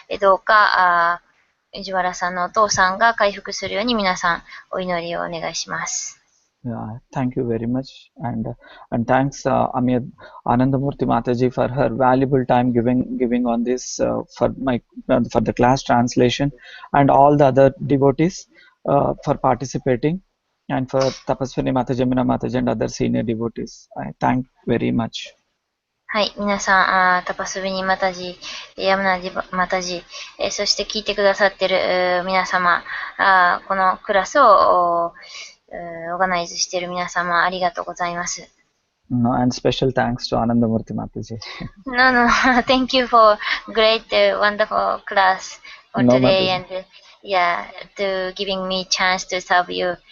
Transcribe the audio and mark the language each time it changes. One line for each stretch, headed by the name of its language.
Japanese: どうか、藤原さんのお父さんが回復するように皆さんお祈りをお願いします。
English: Yeah, thank you very much, and thanks Anandamurti Mataji for her valuable time giving on this for the class translation, and all the other devotees for participating, and for Tapaswini Mataji, Jamina Mataji, and other senior devotees. I thank very much.
Japanese: はい、皆さん、タパスビニマタジ、ヤムナジマタジ、そして聞いてくださっている皆様、このクラスをオーガナイズしている皆様、ありがとうございます。
English: No, and special thanks to Anandamurti Mataji. No, thank you for great, wonderful class for today, and yeah, to giving me chance to serve you.